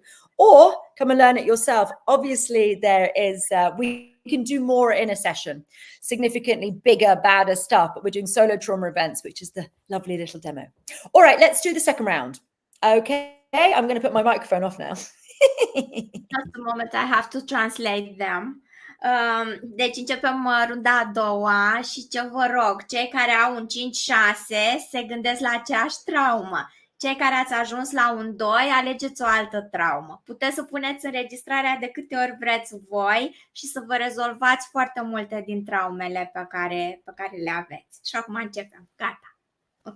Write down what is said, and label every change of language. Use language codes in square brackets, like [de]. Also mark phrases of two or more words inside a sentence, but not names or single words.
[en] Or come and learn it yourself. Obviously, there is, we can do more in a session, significantly bigger, badder stuff, but we're doing solo trauma events, which is the lovely little demo. All right, let's do the second round. Okay, I'm going to put my microphone off now. Just a moment, I have to translate them. [ro] Deci începem runda a doua și ce vă rog, cei care au un 5-6 se gândesc la aceeași traumă. Cei care ați ajuns la un 2, alegeți o altă traumă. Puteți să puneți înregistrarea de câte ori vreți voi și să vă rezolvați foarte multe din traumele pe care le aveți. Și acum începem. Gata. Ok.